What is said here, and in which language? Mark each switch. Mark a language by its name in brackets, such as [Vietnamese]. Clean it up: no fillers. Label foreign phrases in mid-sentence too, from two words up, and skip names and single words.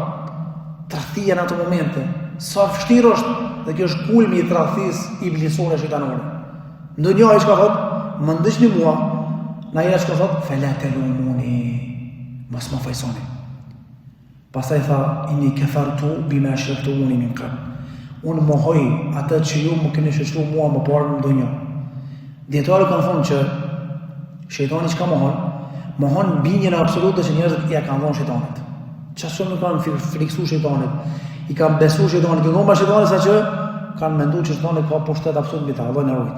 [Albanian] Tradhtia në ato momente. Sa vështirë është, dhe kjo është kulmi i tradhtisë iblisore shejtanore. Ndonjë ai çka thot, më ndiqni mua, na ai çka thot, [Arabic] fela talumuni, [Albanian] mos më fajsoni. Pastaj tha, [Arabic] إني كفرت بما أشركتموني من قبل. [Albanian] Unë mohoj atë që ju më keni shoqëruar mua më parë në ndonjë. Dietarët kanë thonë që shejtani çka mohon? Mohon bindjen absolute që njerëzit ja kanë dhënë shejtanit. Çfarë nuk kanë friksuar shejtanit, i kanë besuar shejtanit, i ngomba shejtanit saqë kanë menduar që shejtani ka pushtet absolut mbi ta, Allah na ruaj.